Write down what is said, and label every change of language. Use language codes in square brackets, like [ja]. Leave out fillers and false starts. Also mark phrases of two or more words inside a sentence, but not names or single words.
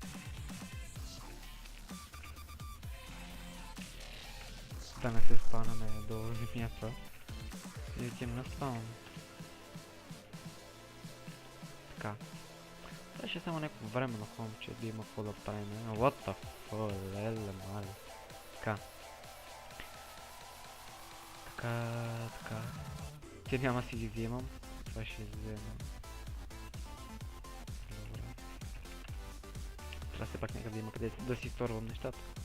[bg] Да не се спавнаме до зимята. И отидем на спаун. Така. Това ще е само някакво време на хом, че да има какво да правим. [en] What the fuck, [bg] леле мали. Така. Така. Те няма си ги вземам. Това ще взема. Добре. Трябва все пак някъде има къде да си сторвам нещата.